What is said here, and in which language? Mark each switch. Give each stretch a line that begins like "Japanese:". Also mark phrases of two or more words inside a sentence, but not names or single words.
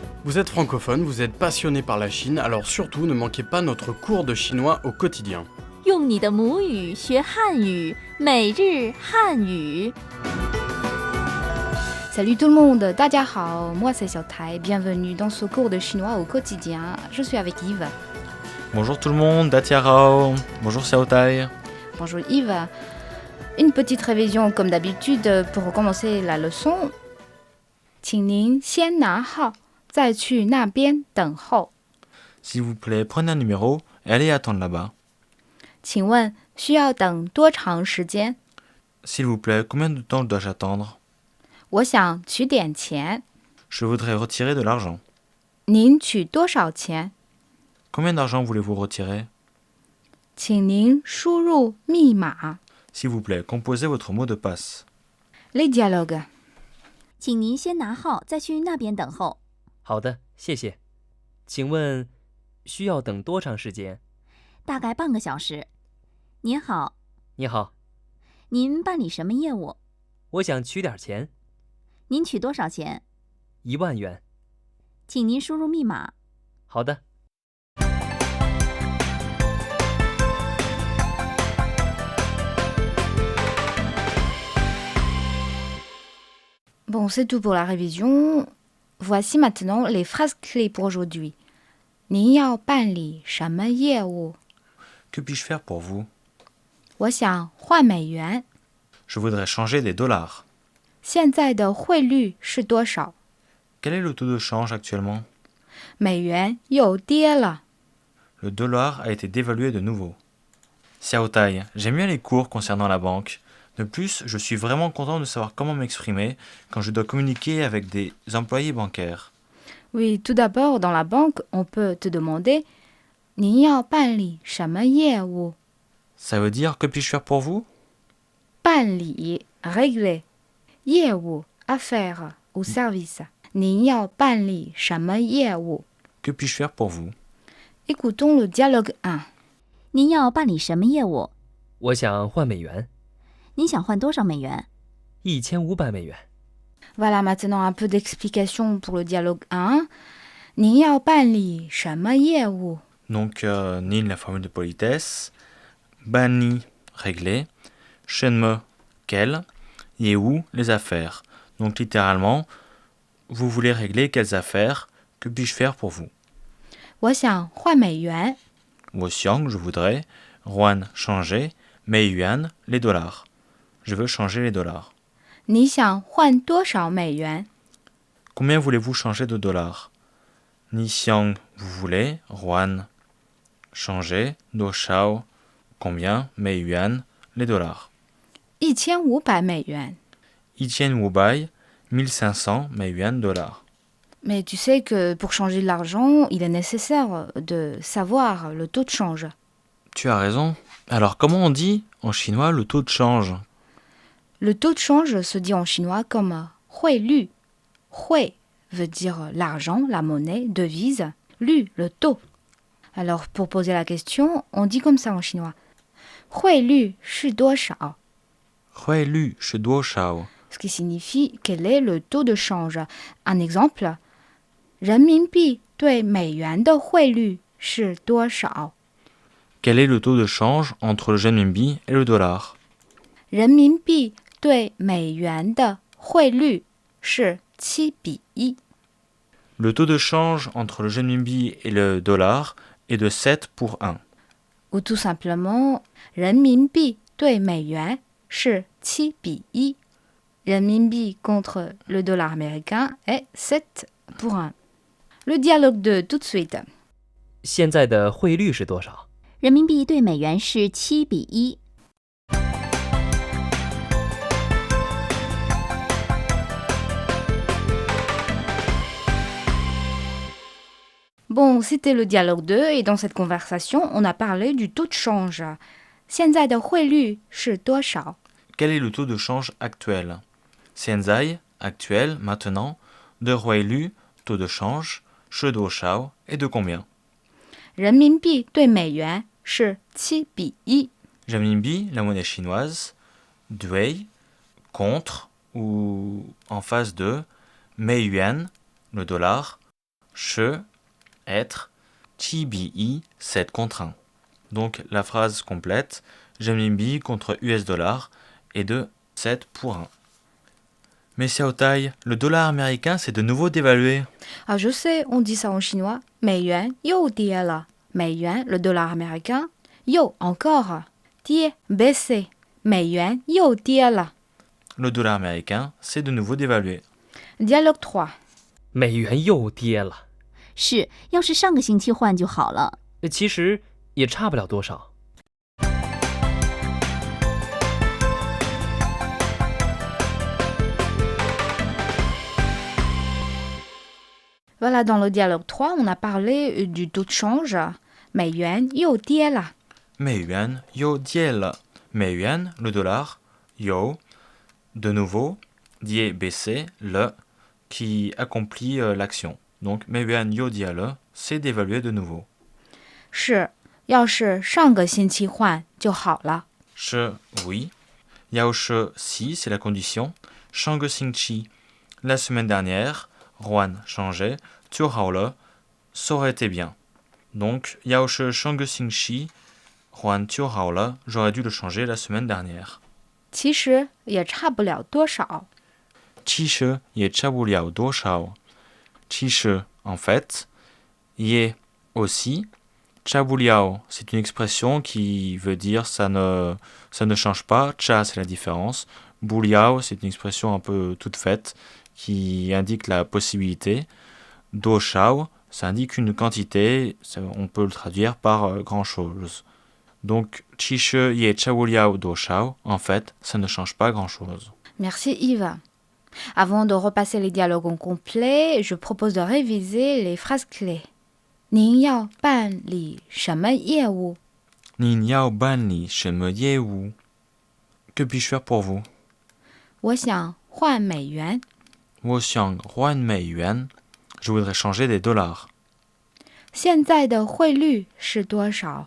French: Vous êtes francophone, vous êtes passionné par la Chine, alors surtout ne manquez pas notre cours de chinois au quotidien.
Chinese: 用你的母语学汉语，每日汉语。
French: Salut tout le monde,
Chinese: 大家好,
French: moi c'est Xiaotai, bienvenue dans ce cours de chinois au quotidien. Je suis avec Yves. Bonjour tout le monde, Datiarao. Bonjour Xiaotai. Bonjour Yves. Une petite révision comme d'habitude pour commencer la leçon.
Chinese: 请您先拿号，再去那边等候。
French: S'il vous plaît, prenez un numéro et allez attendre là-bas.
Chinese: 请问需要等多长时间？
French: S'il vous plaît, combien de temps dois-je attendre?
Chinese: 我想取点钱。
French: Je voudrais retirer de l'argent.
Chinese: 您取多少钱？
French: Combien d'argent voulez-vous retirer?
Chinese: 请您输入密码。
French: S'il vous plaît, composez votre mot de passe. Les dialogues.
Chinese: 请您先拿号，再去那边等候。好的，谢谢。请问需要等多长时间？大概半个小时。您好，你好，您办理什么业务？我想取点钱您取多少钱？，1万元。请您输入密码。好的。
French: Bon, c'est tout pour la révision. Voici maintenant les phrases clés pour aujourd'hui.
Chinese: 您要办理什么业务？
French: Que puis-je faire pour vous?
Chinese: 我想换美元。
French: Je voudrais changer des dollars.
Chinese: 现在的汇率是多少？
French: Quel est le taux de change actuellement?
Chinese: 美元又跌了。
French: Le dollar a été dévalué de nouveau. Xiaotai, j'aime bien les cours concernant la banque. De plus, je suis vraiment content de savoir comment m'exprimer quand je dois communiquer avec des employés bancaires. Oui, tout d'abord, dans la banque, on peut te demander
Chinese: 您要办理什么业务？
French: Ça veut dire que puis-je faire pour vous? 办理 régler 业务 affaire ou service.
Chinese: 您要办理什么业务？
French: Que puis-je faire pour vous? Écoutons le dialogue 1.
Chinese: 您要办理什么业务？我想换美元您想换多少美元？，1500美元。
French: Voilà maintenant un peu d'explication pour le dialogue 1.
Chinese: 您要办理什么业务？
French: Donc, Nin, la formule de politesse. Bani, régler. Shenme, quel. Yehu, les affaires. Donc, littéralement, vous voulez régler quelles affaires? Que puis-je faire pour vous?
Chinese: 我想换美元。我想,
French: je voudrais. Ruan, changer.
Chinese: 美元,
French: les dollars. Je veux changer les dollars.
Chinese: 你想换多少美元？
French: Combien voulez-vous changer de dollars?
Chinese: 你想,
French: vous voulez. Ruan, changer.
Chinese: 多少,
French: combien?
Chinese: 美元,
French: les dollars.
Chinese: 1500 美元。一千五百，1500美元 dollars.
French: Mais tu sais que pour changer de l'argent, il est nécessaire de savoir le taux de change. Tu as raison. Alors, comment on dit en chinois le taux de change? Le taux de change se dit en chinois comme 汇率. 汇 veut dire l'argent, la monnaie, devise. Lu, le taux. Alors, pour poser la question, on dit comme ça en chinois.
Chinese: 汇率是多少? 汇率是多少.
French: Ce qui signifie quel est le taux de change. Un exemple.
Chinese: 人民币对美元的汇率是多少?
French: Quel est le taux de change entre le renminbi et le dollar?
Chinese: 人民币对美元的汇率是7比1。
French: Le taux de change entre le renminbi et le dollar est de 7 pour 1. Ou tout simplement,
Chinese: 人民币对美元是7比1。
French: 人民币 contre le dollar américain est 7 pour 1. Le dialogue de tout de suite.
Chinese: 现在的汇率是多少？人民币对美元是7比1。
French: Bon, c'était le dialogue 2 et dans cette conversation, on a parlé du taux de change. 现在的汇率是多少? Quel est le taux de change actuel? Xianzai, actuel, maintenant. De
Chinese: 汇率,
French: taux de change.
Chinese: 是多少,
French: et de combien?
Chinese: 人民币对美元是7比1。
French: Renminbi, la monnaie chinoise. Dui, contre ou en face de.
Chinese: 美元,
French: le dollar. che, être,
Chinese: 七比,
French: 7 contre 1. Donc la phrase complète, renminbi contre US dollar est de 7 pour 1. Mais Xiaotai, le dollar américain s'est de nouveau dévalué. Ah, je sais, on dit ça en chinois.
Chinese: 美元又跌了。美元,
French: le dollar américain. 又 encore. 跌 baissé.
Chinese: 美元又跌了。
French: Le dollar américain s'est de nouveau dévalué. Dialogue 3.
Chinese: 美元又跌了，是，要是上个星期换就好了。其实也差不了多少。
French: Voilà, dans le dialogue 3, on a parlé du taux de change.
Chinese: 美元又跌了。美元又跌了。美元,
French: le dollar, yo, de nouveau, die baissé, le, qui accomplit l'action. Donc,
Chinese: 美元又跌了,
French: c'est d'évaluer de nouveau.
Chinese: 是，要是上个星期换就好了。是,
French: oui.
Chinese: 要是,
French: si, c'est la condition.
Chinese: 上星期,
French: la semaine dernière, Juan changeait, tu le, ça aurait été bien. Donc,
Chinese: 要是上星期,
French: Juan tu le, j'aurais dû le changer la semaine dernière.
Chinese: 其实也差不了多少。其实也差不了多少。其实,
French: en fait, ye aussi. 差不了, c'est une expression qui veut dire ça ne change pas. Cha, c'est la différence. Buliao, c'est une expression un peu toute faite qui indique la possibilité. Do shao, ça indique une quantité. On peut le traduire par grand chose. Donc,
Chinese: 其实也差不了多少,
French: en fait, ça ne change pas grand chose. Merci Yves. Avant de repasser les dialogues en complet, je propose de réviser les phrases clés.
Chinese: 您要办理什么业务？您要办理什么业务?
French: Que puis-je faire pour vous?
Chinese: 我想换美元。我想换美元.
French: Je voudrais changer des dollars.
Chinese: 现在的汇率是多少？